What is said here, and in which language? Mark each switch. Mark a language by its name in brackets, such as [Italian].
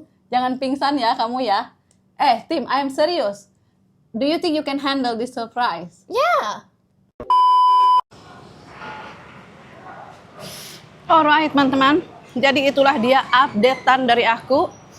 [Indonesian] Jangan pingsan ya kamu ya. [English] Tim, I am serious. Do you think you can handle this surprise? Yeah. [Indonesian] Alright teman-teman, jadi itulah dia updatean dari aku.